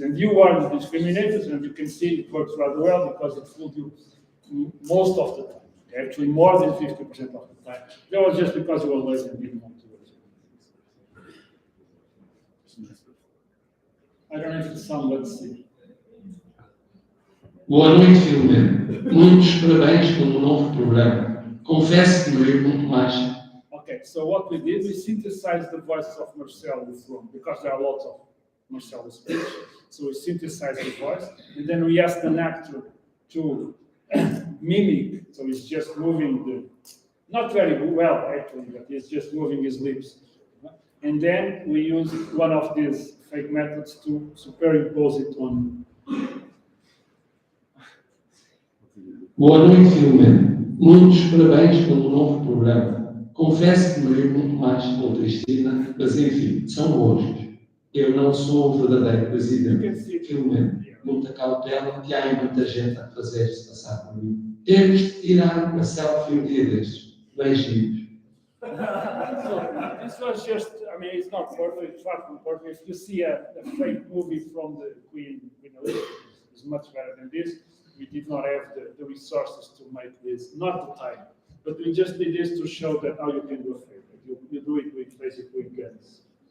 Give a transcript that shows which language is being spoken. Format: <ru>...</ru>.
<en>And you are the discriminators, and you can see it works rather well because it fooled you most of the time. Actually, more than 50% of the time. That was just because you were lazy and didn't want to do it. I don't know if it's some, let's see.</en> <pt>Boa noite, Filomeno. Muitos parabéns pelo novo programa. Confesso que me rio muito mais.</pt> <en>Okay, so what we did, we synthesized the voice of Marcel Lefron, because there are lots of Marcel speech. So we synthesized the voice, and then we asked an actor to mimic. So he's just moving not very well actually, but he's just moving his lips. And then we used one of these fake methods to superimpose it on.</en> <pt>Boa noite, Filomeno. Muitos parabéns pelo novo programa. Confesso que me rio muito mais com Cristina, mas enfim, são gostos. Eu não sou o verdadeiro presidente. Filomeno, muita cautela, que há aí muita gente a fazer-se passar por mim. Temos de tirar uma selfie um dia destes. Beijinhos.</pt> <en>So this was just, I mean, it's not perfect, it's far from perfect. If you see a fake movie from the Queen Elizabeth, it's much better than this. We did not have the resources to make this, not the time. But we just did this to show that how you can do a fake. You do it with basically guns.</en>